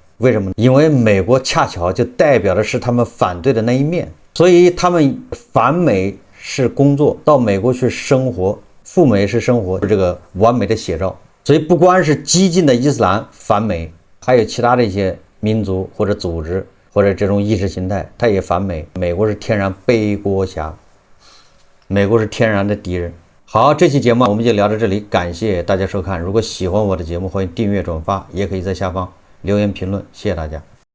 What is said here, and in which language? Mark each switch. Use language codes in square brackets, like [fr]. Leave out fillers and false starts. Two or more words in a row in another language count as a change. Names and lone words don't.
[zh] 為什麼呢？因為美國恰巧就代表的是他們反對的那一面，所以他們反美是工作，到美國去生活，赴美是生活，这個完美的寫照。所以不光是激進的伊斯蘭反美，還有其他的一些民族或者組織或者這種意識形態，它也反美。美國是天然背鍋俠，美國是天然的敵人。好，這期節目我們就聊到這裡，感謝大家收看。如果喜歡我的節目，歡迎訂閱轉發，也可以在下方留言評論，謝謝大家。